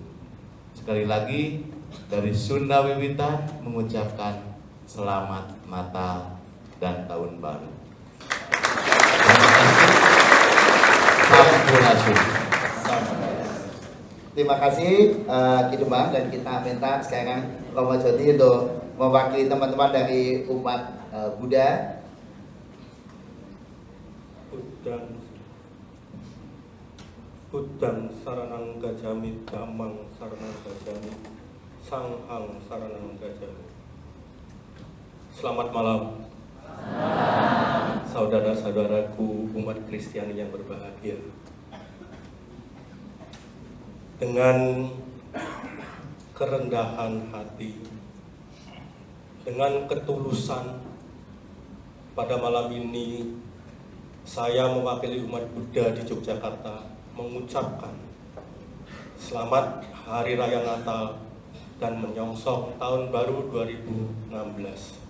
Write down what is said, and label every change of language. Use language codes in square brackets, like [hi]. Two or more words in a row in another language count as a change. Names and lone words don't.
[id] Sekali lagi dari Sunda Wiwitan mengucapkan selamat Natal dan Tahun Baru. Terima kasih Kidemang, dan kita minta sekarang Romo Jody untuk mewakili teman-teman dari umat Buddha. [pi] Buddhang saranang gajami, dhammang saranang gajami, sanghang saranang gajami. [id] Selamat malam, saudara-saudaraku umat Kristiani yang berbahagia. Dengan kerendahan hati, dengan ketulusan, pada malam ini saya mewakili umat Buddha di Yogyakarta mengucapkan selamat Hari Raya Natal dan menyongsong Tahun Baru 2016.